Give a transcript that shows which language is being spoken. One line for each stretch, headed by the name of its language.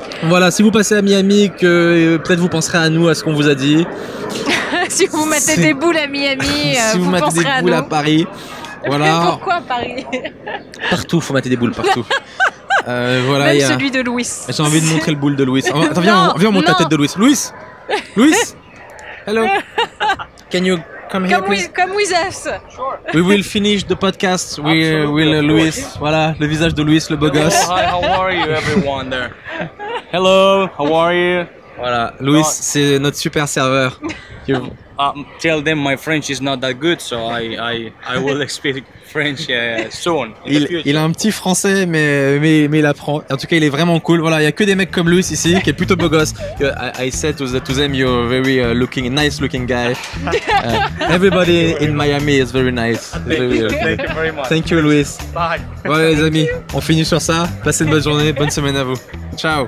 French: Voilà, si vous passez à Miami, peut-être vous penserez à nous, à ce qu'on vous a dit. Si vous mettez des boules à Miami, si vous mettez des boules à Paris. Voilà. Pourquoi à Paris? Partout, faut mettre des boules partout. Voilà, même celui de Louis. J'ai envie de montrer le boule de Louis. Attends, viens, on monte la tête de Louis. Louis. Hello.
English: Can you come here, please? Come with us. Sure. We will finish the podcast. We will Louis.
French: Voilà, le visage de Louis, le beau gosse.
English: Hi, how are you, everyone there? Hello, how are you?
French: Voilà, Louis, c'est notre super serveur.
English: Tell them my French is not that good, so I will speak French soon.
French: Il a un petit français, mais il apprend. En tout cas, il est vraiment cool. Voilà, il y a que des mecs comme Louis ici, qui est plutôt beau gosse.
English: I said to them, you're a very nice looking guy. Everybody in Miami is very nice. Thank you very much. Thank you, Louis. Bye.
French: Ouais, les amis, on finit sur ça. Passez une bonne journée, bonne semaine à vous. Ciao.